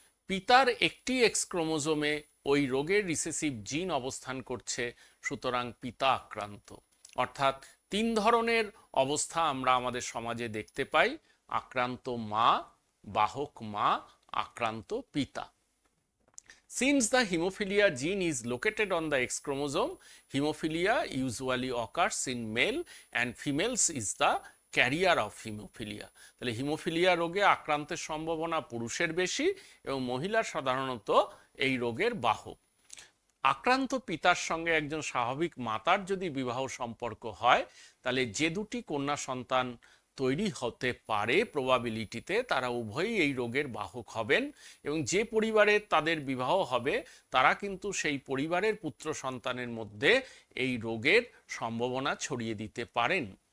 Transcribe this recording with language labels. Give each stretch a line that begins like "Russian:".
Bangla: পিতার একটি এক্স ক্রোমোজোমে ওই রোগের রিসেসিভ জিন অবস্থান করছে, সুতরাং পিতা আক্রান্ত। অর্থাৎ 3 ধরনের অবস্থা আমরা আমাদের সমাজে দেখতে পাই: আক্রান্ত মা, বাহক মা, আক্রান্ত পিতা।
English: Since the hemophilia gene is located on the X chromosome, hemophilia usually occurs in male and females is the carrier of hemophilia.
Bangla: তাহলে হিমোফিলিয়া রোগে আক্রান্তের সম্ভাবনা পুরুষের বেশি এবং মহিলার সাধারণত এই রোগের বাহক। আক্রান্ত পিতার সঙ্গে একজন স্বাভাবিক মাতার যদি বিবাহ সম্পর্ক হয় তাহলে যে দুটি কন্যা সন্তান তৈরি হতে পারে প্রবাবিলিটিতে, তারা উভয়ই এই রোগের বাহক হবেন, এবং যে পরিবারে তাদের বিবাহ হবে তারা কিন্তু সেই পরিবারের পুত্র সন্তানের মধ্যে এই রোগের সম্ভাবনা ছড়িয়ে দিতে পারেন।